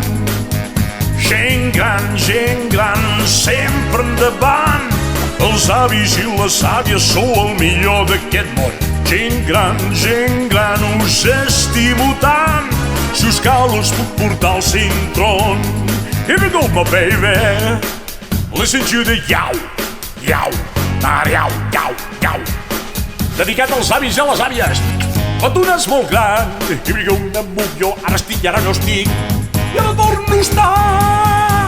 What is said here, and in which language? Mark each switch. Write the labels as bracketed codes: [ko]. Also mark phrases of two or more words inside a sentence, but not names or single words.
[ca] Gent gran, sempre endavant, els avis i les àvies sou el millor d'aquest món. Gent gran, us estimo tant, si us cal us puc portar el cintron. [en] Here we go, my baby. Listen to the iau, iau, iau, iau, iau. [ca] Dedicat als avis i a les àvies. Quan tu n'és molt gran. [en] Here we go, [ca] em buc jo, ara estic i ara no estic. I ara torno a estar.